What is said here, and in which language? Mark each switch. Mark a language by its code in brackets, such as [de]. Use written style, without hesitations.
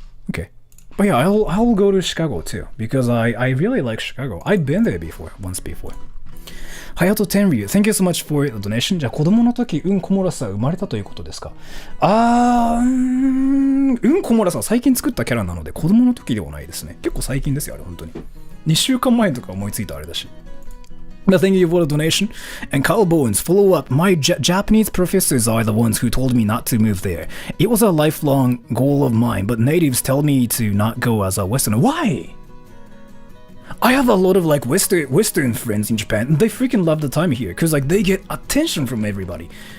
[en] Okay. But yeah, I'll go to Chicago too, because I really like Chicago. I've been there once before. Hayato Tenryu, thank you so much for the donation. [ja] じゃあ子供の時、コモラサ生まれたということですか？コモラサ最近作ったキャラなので子供の時ではないですね。結構最近ですよ、あれ本当に。2週間前とか思いついたあれだし。 [en] But thank you for the donation. And Carl Bowens, follow up. My Japanese professors are the ones who told me not to move there. It was a lifelong goal of mine, but natives tell me to not go as a Westerner. Why? I have a lot of like Western friends in Japan, and they freaking love the time here, because like they get attention from everybody.